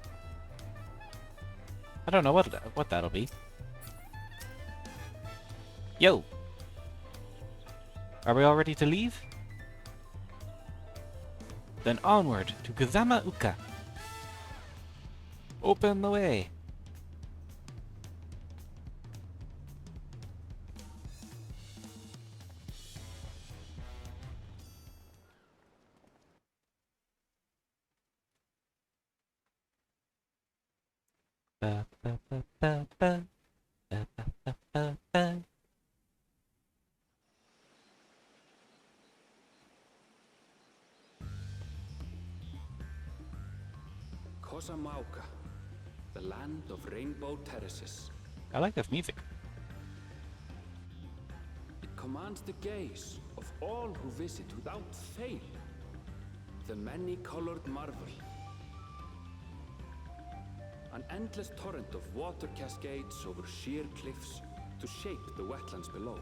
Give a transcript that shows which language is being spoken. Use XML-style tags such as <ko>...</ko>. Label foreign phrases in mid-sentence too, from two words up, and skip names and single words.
<en>I don't know what that'll be. Yo! Are we all ready to leave? Then onward to Kazama-uka. Open the way. Ba, ba, ba, ba, ba. Ba, ba, ba, ba, ba. Kozamauka, the land of rainbow terraces. I like this music. It commands the gaze of all who visit without fail. The many-colored marvel. An endless torrent of water cascades over sheer cliffs to shape the wetlands below.</en>